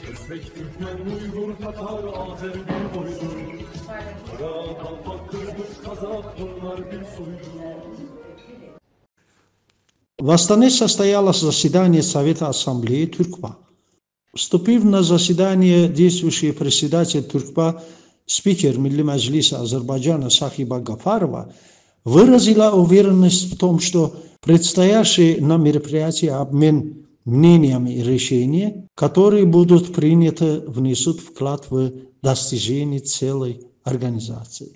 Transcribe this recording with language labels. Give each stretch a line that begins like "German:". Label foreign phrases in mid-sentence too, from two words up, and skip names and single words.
Turkish: Özbek, Türkmen, Uygur, Tatar, Azer bir boydur. Kara, Kalpak, Kırgız, Kazak bunlar bir soydur.
Russian: В Астане состоялось заседание Совета Ассамблеи Тюркпа. Вступив на заседание, действующий председатель Тюркпа, спикер Милли Маджлиса Азербайджана Сахиба Гафарова, выразила уверенность в том, что предстоящий на мероприятии обмен мнениями и решения, которые будут приняты, внесут вклад в достижение целой организации.